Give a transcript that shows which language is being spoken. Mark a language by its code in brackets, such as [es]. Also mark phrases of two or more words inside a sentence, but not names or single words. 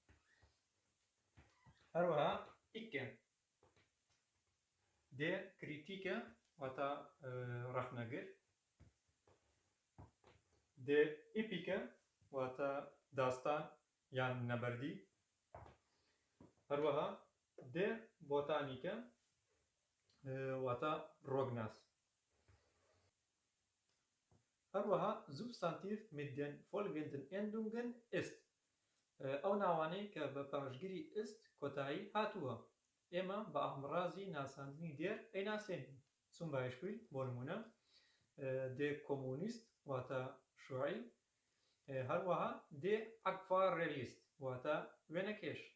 [ckb] هەروەها ئیکە [de] der Kritiker [ckb] واتە ڕەخنەگر، [de] der Epiker [ckb] واتە داستان یان نەبەردی. هەروەها [de] der Botaniker [ckb] واتە ڕۆگناس. [de] هەروەها Substantiv mit den folgenden Endungen ist، [ckb] ئەو ناوانەی کە بە پاشگری ist کۆتایی هاتووە ئێمە بە ئامڕازی ناساندنی دێر ئەیناسێنین. [de] zum Beispiel [ckb] بۆ نمونە [de] der Kommunist [ckb] واتە شووعی، هەروەها [de] der Aquarellist [ckb] واتە وێنەکێش.